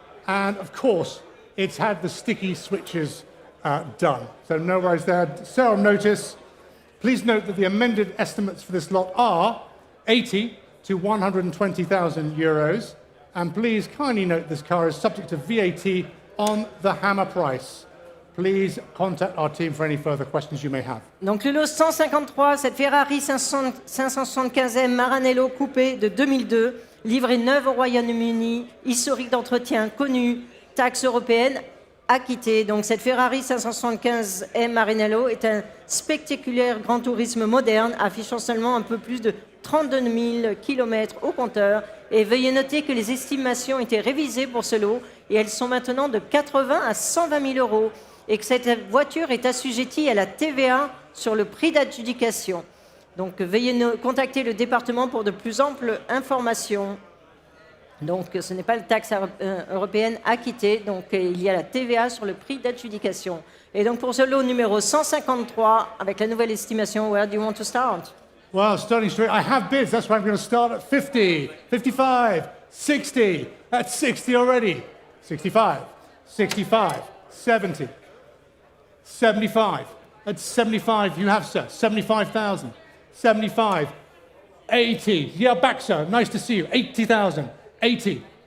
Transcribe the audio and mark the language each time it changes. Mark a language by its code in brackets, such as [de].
[en] And of course, it's had the sticky switches done. So no worries there. Sale notice. Please note that the amended estimates for this lot are 80 to 120,000 euros. And please kindly note this car is subject to VAT on the hammer price. Please contact our team for any further questions you may have. [fr] Donc le lot 153, cette Ferrari 575M Maranello coupé de 2002, livrée neuve au Royaume-Uni, historique d'entretien connu, taxe européenne acquittée. Donc cette Ferrari 575M Maranello est un spectaculaire grand tourisme moderne, affichant seulement un peu plus de 32 000 km au compteur. Et veuillez noter que les estimations ont été révisées pour ce lot et elles sont maintenant de 80 à 120 000 euros. Et que cette voiture est assujettie à la TVA sur le prix d'adjudication. Donc veuillez contacter le département pour de plus amples informations. Donc ce n'est pas la taxe européenne acquittée, donc il y a la TVA sur le prix d'adjudication. Et donc pour ce lot numéro 153, avec la nouvelle estimation, where do you want to start? [en] Well, starting straight, I have bids, that's why I'm going to start at 50, 55, 60, that's 60 already, 65, 65, 70. 75. At 75, you have, sir. 75,000. 75. 80. Yeah, back, sir. Nice to see you. 80,000. 80.